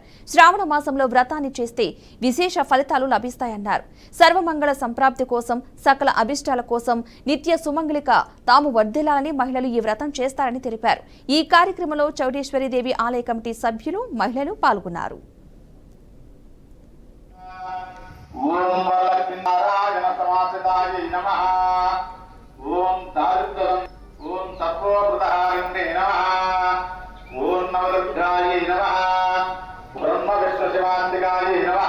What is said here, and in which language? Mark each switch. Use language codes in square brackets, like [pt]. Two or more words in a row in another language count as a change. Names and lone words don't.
[te] శ్రావణ మాసంలో వ్రతాన్ని చేస్తే విశేష ఫలితాలు లభిస్తాయన్నారు. సర్వమంగళ సంప్రాప్తి కోసం, సకల అభిష్టాల కోసం నిత్య సుమంగళిక తాము వర్ధిల్లాలని మహిళలు ఈ వ్రతం చేస్తారని తెలిపారు. ఈ కార్యక్రమంలో చౌడేశ్వరి దేవి ఆలయ కమిటీ సభ్యులు, మహిళలు పాల్గొన్నారు. [sa] ओम वरलक्ष्मी नारायण समासिताय नमः। ओम दारिद्र्यं ओम सर्वप्रदायिने नमः। ओम नवलक्षाय नमः। ब्रह्म विष्णु शिवान्तिकाय नमः।